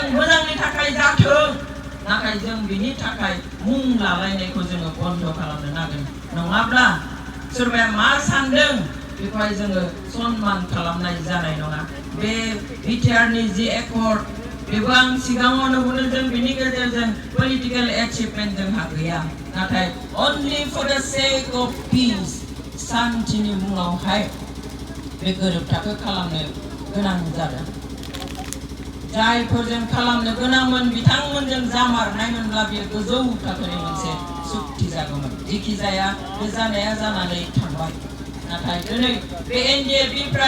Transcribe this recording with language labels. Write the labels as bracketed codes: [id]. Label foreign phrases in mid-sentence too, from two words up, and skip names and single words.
[brx] मोजांनि थाखाय जाथों नाथाय जों बिनि थाखाय मुं लालायनायखौ जोङो बन्द खालामनो नांगोन नङाब्ला सोरबाया मा सानदों बेखौहाय जोङो सन्मान खालामनाय जानाय नङा बे बिटिआरनि जि एकर्ड बेबो आं सिगाङावनो बुंदों जों बिनि गेजेरजों [en] political achievement [brx] जोंहा गैया नाथाय [en] only for the sake of peace [brx] सान्थिनि मुङावहाय बे गोरोबथाखौ खालामनो गोनां जादों जायफोरजों खालामनो गोनांमोन बिथांमोनजों जामारनायमोनब्ला बेयो गोजौ थाखोनि मोनसे सुक्ति जागौमोन जेखि जाया बे जानाया जानानै थांबाय नाथाय दिनै बे NDF-फ्रा